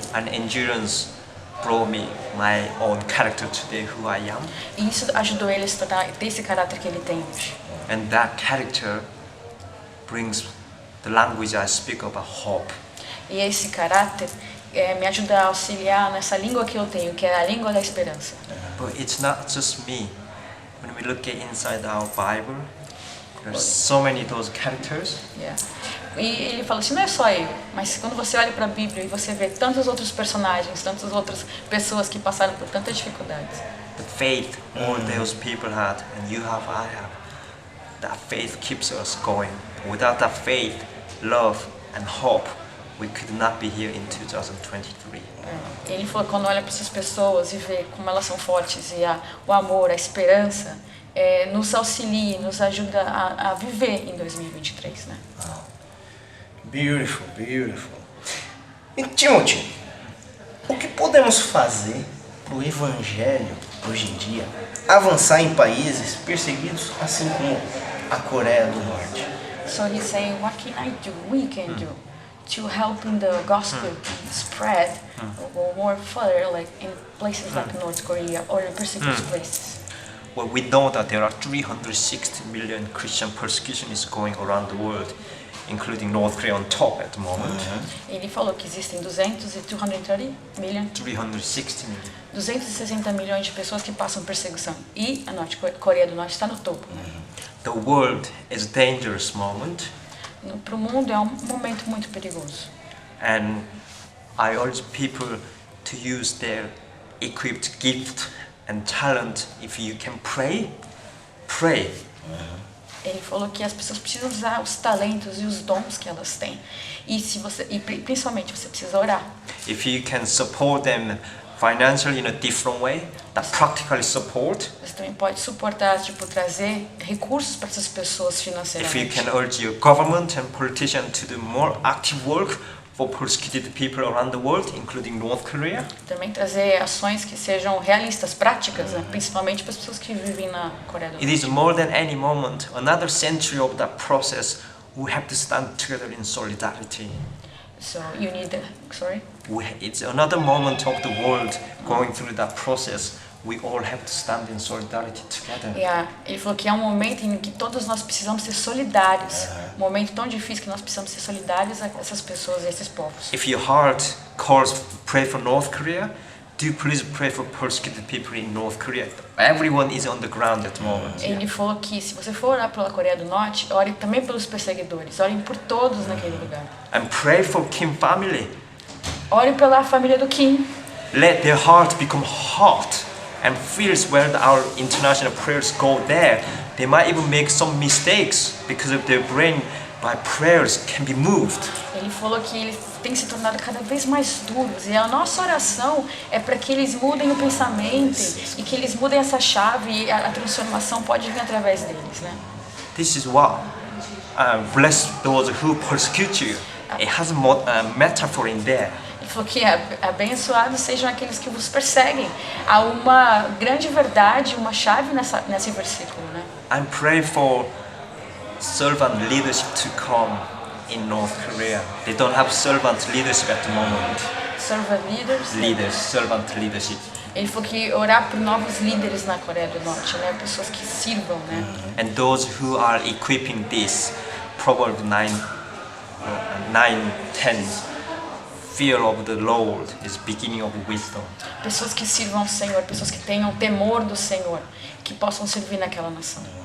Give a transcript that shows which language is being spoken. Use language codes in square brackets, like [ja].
[en] and endurance brought me my own character today, who I am. [pt] E isso ajudou ele a se tornar, ter esse caráter que ele tem hoje. [en] And that character brings the language I speak about hope. [pt] E esse caráter me ajuda a auxiliar nessa língua que eu tenho, que é a língua da esperança. [en] But it's not just me. When we look at inside our Bible, there's so many those characters. Yeah. [pt] E ele fala assim, não é só eu, mas quando você olha para a Bíblia e você vê tantos outros personagens, tantas outras pessoas que passaram por tantas dificuldades. [en] The faith all those people had, and you have, I have. That faith keeps us going. Without that faith, love, and hope, we could not be here in 2023. [pt] Ele falou que quando olha para essas pessoas e vê como elas são fortes e o amor, a esperança, nos auxilia, nos ajuda a viver em 2023, né? [en] Beautiful, beautiful. [pt] E Timothy, o que podemos fazer para o evangelho, hoje em dia, avançar em países perseguidos, assim como a Coreia do Norte? [en] So he's saying, what can I do? We can do to help in the gospel spread or more further, like in places like North Korea or in persecuted places. Well, we know that there are 360 million Christian persecution is going around the world, including North Korea on top at the moment. [pt] Ele falou que existem 230 million, [en] 360 million. [pt] 260 milhões de pessoas que passam perseguição e a Coreia do Norte está no topo. [en] The world is a dangerous moment, [pt] Para o mundo é um momento muito perigoso. [en] and I urge people to use their equipped gift and talent. If you can pray, pray. [pt] Ele falou que as pessoas precisam usar os talentos e os dons que elas têm. E principalmente você precisa orar. [en] If you can support them financially in a different way, that practically support. [pt] Você também pode suportar, tipo, trazer recursos para essas pessoas [en] If you [pt] financeiramente. [en] can urge your government and politicians to do more active work for persecuted people around the world, including North Korea. [pt] Também trazer ações que sejam realistas, práticas, né? Principalmente para as pessoas que vivem na Coreia do [en] It [pt] Norte. [en] is more than any moment, another century of that process, we have to stand together in solidarity. So you need sorry. It's another moment of the world going through that process. We all have to stand in solidarity together. [pt] Ele falou que é um momento em que todos nós precisamos ser solidários. Um momento tão difícil que nós precisamos ser solidários a essas pessoas e a esses povos. [en] If your heart calls pray for North Korea, do please pray for persecuted people in North Korea. Everyone is on the ground at the moment. [pt] Ele falou que se você for orar pela Coreia do Norte, ore também pelos perseguidores, orem por todos naquele lugar. [en] And pray for Kim family. [pt] Ore pela família do Kim. [en] Let their heart become hot and feels where our international prayers go there. They might even make some mistakes because of their brain by prayers can be moved. [pt] Ele falou que eles têm se tornado cada vez mais duros e a nossa oração é para que eles mudem o pensamento e que eles mudem essa chave e a transformação pode vir através deles, né? [en] This is what bless those who persecute you. It has a metaphor in there. [pt] Ele falou que abençoados sejam aqueles que vos perseguem. Há uma grande verdade, uma chave nesse versículo, né? [en] I'm praying for servant leadership to come in North Korea. They don't have servant leadership at the moment. Servant leaders. Servant leadership. [pt] Ele falou que orar por novos líderes na Coreia do Norte, né? Pessoas que sirvam, né? [en] And those who are equipping this, Proverbs 9:10. Fear of the Lord is beginning of wisdom. [pt] Pessoas que sirvam ao Senhor, pessoas que tenham temor do Senhor, que possam servir naquela nação.